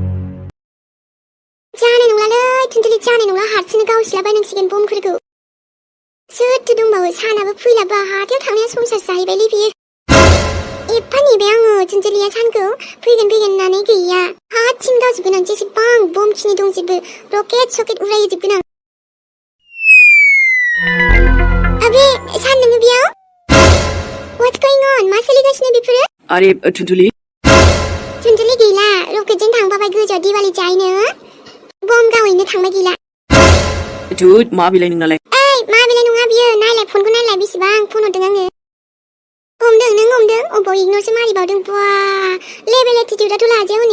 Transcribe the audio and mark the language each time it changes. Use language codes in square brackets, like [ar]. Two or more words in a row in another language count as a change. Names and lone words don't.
[brx] जानाय नंलालै थुनथुलि जानाय नंला हारसिंनो गावस्लाबायनांसिगोन बमफोरखौ सोरथो दंबावो सानाबो फैलाबा हाथायाव थांनाया संसार जाहैबायलै बियो एफा नेबाय आङो थुनथुलिया सानखौ फैगोन होननानै गैया हारसिं गावजोबगोन आं जेसेबां बमखिनि दंजोबो रकेट सकेट उरायजोबगोन आं अबे सान नोङो बेयाव [en] What's going on? [brx] मा सोलिगासिनो बेफोरो आरे थुनथुलि गैला रकेटजों थांबाबाय गोजौआव दिवाली जाहैनो बम गावहैनो थांबाय गैला थुद मा बिलाइ नोंनालाय मा बेलाय नङा बियो नायलाय फनखौ नायलाय बेसेबां फन हरदों आङो हमदों नों हमदों अबाव इगनरसो मारिबावदों बा [en] level attitude' [brx] लाजाया हनै